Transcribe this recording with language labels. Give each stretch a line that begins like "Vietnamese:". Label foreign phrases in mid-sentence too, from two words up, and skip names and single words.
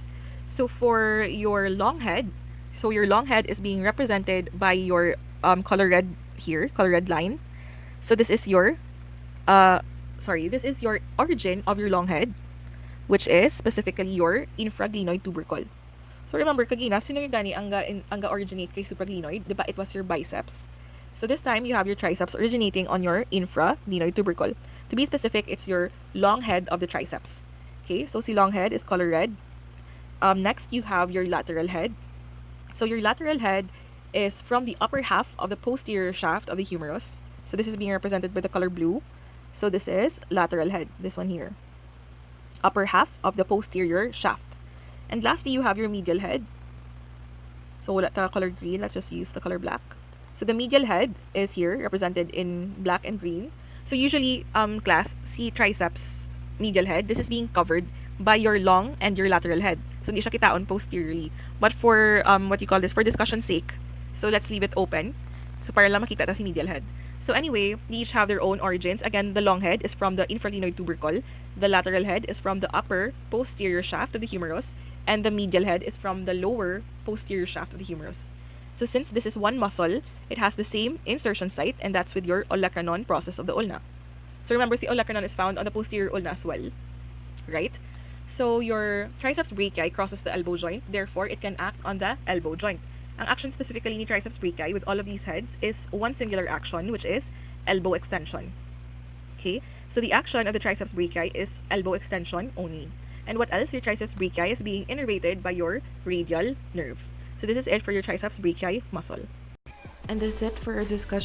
English: So for your long head, so your long head is being represented by your color red here, color red line. So this is your this is your origin of your long head, which is specifically your infraglenoid tubercle. So remember,
Hiligaynon: kagina, sino yung gani ang originate kay supraglenoid?
English: Diba it was your biceps? So this time, you have your triceps originating on your infraglenoid tubercle. To be specific, it's your long head of the triceps. Okay, so si long head is color red. Next, you have your lateral head. So your lateral head is from the upper half of the posterior shaft of the humerus. So this is being represented by the color blue. So this is lateral head, this one here. Upper half of the posterior shaft. And lastly, you have your medial head. So
Hiligaynon: wala ta
English: color green, let's just use the color black. So the medial head is here, represented in black and green. So usually, class, see triceps medial head, this is being covered by your long and your lateral head.
Hiligaynon: So hindi siya kitaon posteriorly.
English: But for, what you call this, for discussion's sake, so let's leave it open.
Hiligaynon: So para lang makita ta si
English: medial head. So anyway, they each have their own origins. Again, the long head is from the infraglenoid tubercle. The lateral head is from the upper posterior shaft of the humerus. And the medial head is from the lower posterior shaft of the humerus. So since this is one muscle, it has the same insertion site, and that's with your olecranon process of the ulna. So remember, the olecranon is found on the posterior ulna as well, right? So your triceps brachii crosses the elbow joint, therefore it can act on the elbow joint. Ang action specifically ni triceps brachii with all of these heads is one singular action, which is elbow extension. Okay, so the action of the triceps brachii is elbow extension only. And what else? Your triceps brachii is being innervated by your radial nerve. So this is it for your triceps brachii muscle. And that's it for our discussion today.